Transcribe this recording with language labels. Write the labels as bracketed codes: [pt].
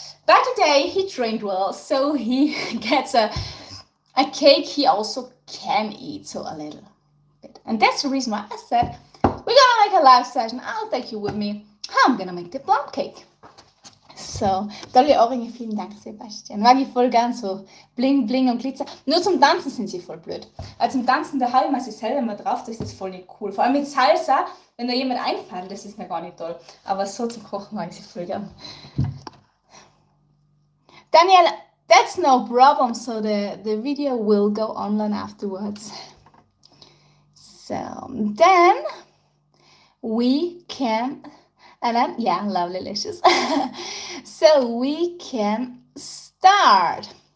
[en] But today he trained well, so he gets a cake he also can eat, so a little bit. And that's the reason why I said, we're gonna make a live session. I'll take you with me. I'm gonna make the plum cake. [de] So, tolle Ohrringe, vielen Dank, Sebastian. Mag ich voll gern, so bling, bling und Glitzer. Nur zum Tanzen sind sie voll blöd. Weil zum Tanzen, da haue ich mir sich selber mal drauf, das ist voll nicht cool. Vor allem mit Salsa, wenn da jemand einfällt, das ist mir gar nicht toll. Aber so zum Kochen mag ich sie voll gern. [en] Daniel, that's no problem, so the video will go online afterwards. So, then we can... And then, yeah, Lovelicious. So we can start.